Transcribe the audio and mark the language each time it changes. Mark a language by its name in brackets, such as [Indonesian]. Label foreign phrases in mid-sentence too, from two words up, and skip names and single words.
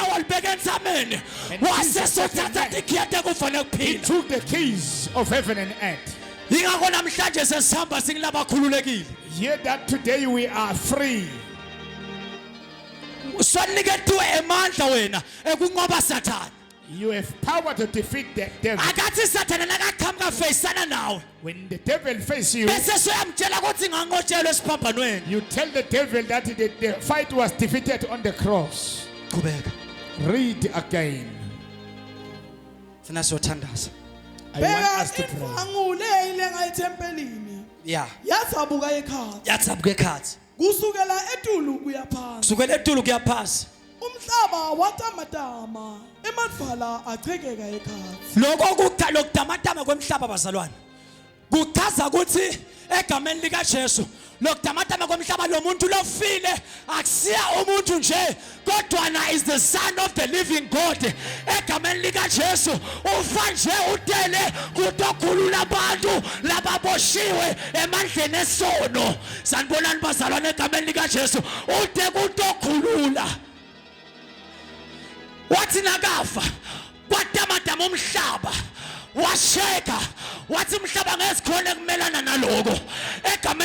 [Swati] nawo libeka entsameni. [English] And [Swati] Wase [English] Jesus took [Swati] sothatha [English] the neck. [Swati] tikhiya tekufa [English] He [Swati] nekuphila. [English] took the keys of heaven and earth. [Swati] Yingakho namhlanje sesihamba singilabakhululekile. [English] Hear that today we are free. [Swati] Swaniketiwe emandla wena ekunqoba Satan. [English] You have power to defeat the devil. [Swati] Akathi Satan nakaqhamuka facana nawe. [English] When the devil faces you, [Swati] Bese soyamtshela ukuthi nganqotshelwe esiphambanweni. [English] you tell the devil that the fight was defeated on the cross. [Swati] Qhubeka. [English] Read again. [Swati] Funa siyothandaza. [English] I want [Swati] Bheka [English] us to pray. [Swati] imfangu le ilenga ethempelini [English] Yeah. [Swati] yathabuka ekhathi Yatsabuka ekhathi. kusukela etulu kuya phansi. Kusukela etulu kuya phasi. Umhlaba watamatama emadvala achekeka ekhathi. Lokho lokudamatama kwemhlaba bazalwane. Kuchaza ukuthi egameni likaJesu lokutamatama komhlaba lo muntu lofile akusiya umuntu nje kodwa [English] is the son of the living God [Swati] egameni lika Jesu ufa nje utele kutokhulula abantu lababoshiwe emandleni esono sanibonani bazalwane egameni lika Jesu ude kutokhulula wathi nakafa kwatamatama umhlaba washeka wathi umhlaba ngesikhona kumelana naloko egameni